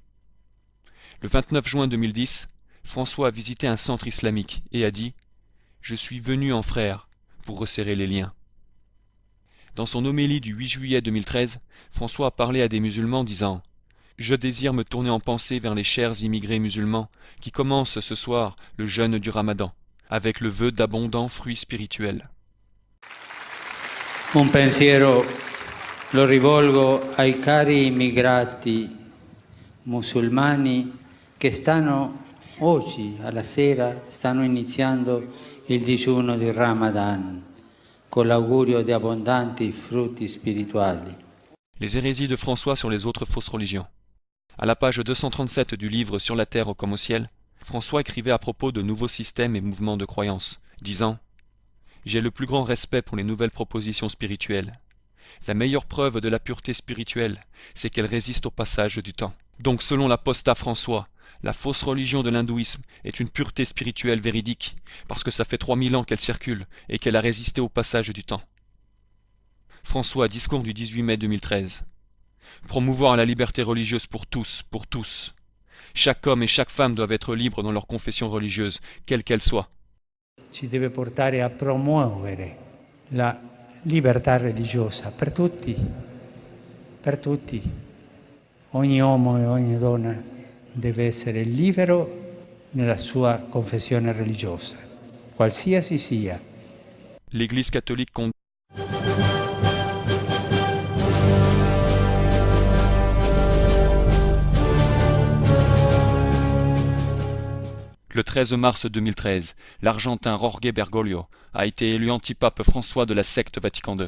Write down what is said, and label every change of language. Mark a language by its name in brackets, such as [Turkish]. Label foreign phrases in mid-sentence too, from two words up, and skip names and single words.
[French] Le 29 juin 2010, François a visité un centre islamique et a dit « Je suis venu en frère pour resserrer les liens ». Dans son homélie du 8 juillet 2013, François a parlé à des musulmans disant « Je désire me tourner en pensée vers les chers immigrés musulmans qui commencent ce soir le jeûne du Ramadan, avec le vœu d'abondants fruits spirituels. » [Italian] Un pensiero lo rivolgo ai cari immigrati musulmani che oggi alla sera stanno iniziando il digiuno di Ramadan con l'augurio di abbondanti frutti spirituali. [French] Les hérésies de François sur les autres fausses religions. À la page 237 du livre Sur la terre comme au ciel, François écrivait à propos de nouveaux systèmes et mouvements de croyance, disant « J'ai le plus grand respect pour les nouvelles propositions spirituelles. La meilleure preuve de la pureté spirituelle, c'est qu'elle résiste au passage du temps. Donc selon l'apostat François, la fausse religion de l'hindouisme est une pureté spirituelle véridique, parce que ça fait 3000 ans qu'elle circule et qu'elle a résisté au passage du temps. François, discours du 18 mai 2013. Promouvoir la liberté religieuse pour tous, pour tous. Chaque homme et chaque femme doivent être libres dans leur confession religieuse, quelle qu'elle soit. [Italian] Ci deve portare a promuovere la libertà religiosa per tutti, per tutti. Ogni uomo e ogni donna deve essere libero nella sua confessione religiosa, qualsiasi sia. [French] L'Église catholique compte. Le 13 mars 2013, l'Argentin Jorge Bergoglio a été élu antipape François de la secte Vatican II.